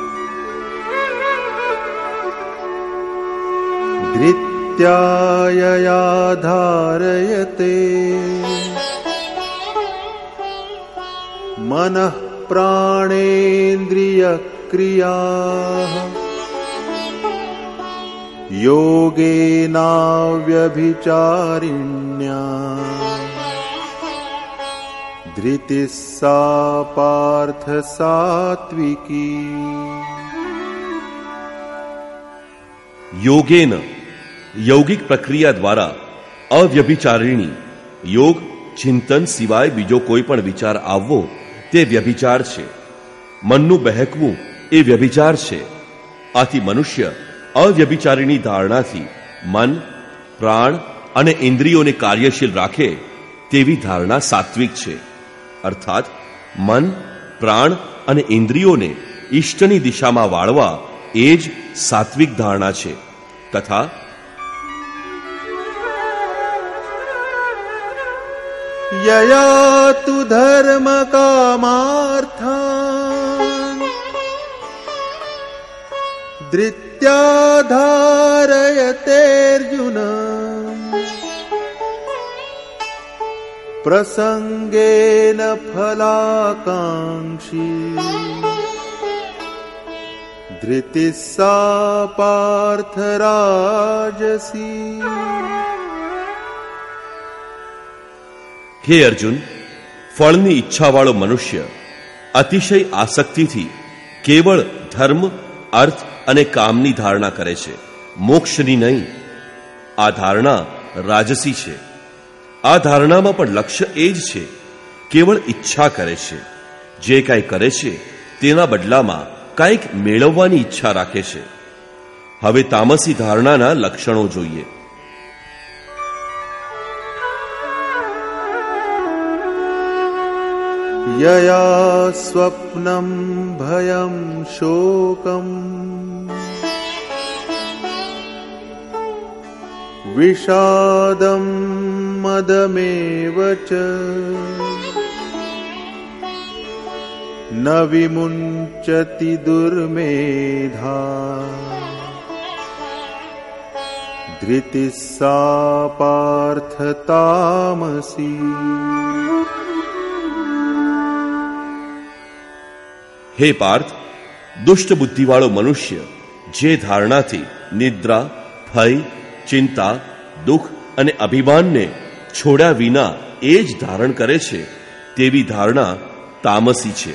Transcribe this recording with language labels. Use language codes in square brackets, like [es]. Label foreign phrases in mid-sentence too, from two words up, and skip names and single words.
[sa] ધૃત્યાયયા ધારયતે મનઃ પ્રાણેન્દ્રિય ક્રિયા યોગેનાવ્યભિચારિણ્યા ધૃતિ સા પાર્થ સાત્વિકી. [gu] યોગેન, [hi] यौगिक प्रक्रिया द्वारा अव्यभिचारिणी, योग [gu] ચિંતન સિવાય બીજો કોઈ પણ વિચાર આવવો તે વ્યભિચાર છે. મનનું બહેકવું એ વ્યભિચાર છે. આથી મનુષ્ય અવ્યભિચારીની ધારણાથી મન, પ્રાણ અને ઇન્દ્રિયોને કાર્યશીલ રાખે તેવી ધારણા સાત્વિક છે. અર્થાત મન, પ્રાણ અને ઇન્દ્રિયોને ઈષ્ટની દિશામાં વાળવા એ જ સાત્વિક ધારણા છે. તથા [sa] यया तु धर्म कामार्थान् धृत्या धारयतेऽर्जुन प्रसंगेन फलाकांक्षी धृतिः सा पार्थ राजसी। [gu] હે અર્જુન, ફળની ઈચ્છાવાળો મનુષ્ય અતિશય આસક્તિથી કેવળ ધર્મ, અર્થ અને કામની ધારણા કરે છે, મોક્ષની નહીં. આ ધારણા રાજસી છે. આ ધારણામાં પણ લક્ષ્ય એ જ છે, કેવળ ઈચ્છા કરે છે. જે કાંઈ કરે છે તેના બદલામાં કાંઈક મેળવવાની ઈચ્છા રાખે છે. હવે તામસી ધારણાના લક્ષણો જોઈએ. [sa] यया स्वप्नं भयं शोकं विषादं मदमेव च न विमुञ्चति दुर्मेधा धृतिः सा पार्थ तामसी। [gu] હે પાર્થ, દુષ્ટ બુદ્ધિવાળો મનુષ્ય જે ધારણાથી નિદ્રા, ભય, ચિંતા, દુઃખ અને અભિમાનને છોડ્યા વિના એ જ ધારણ કરે છે તેવી ધારણા તામસી છે.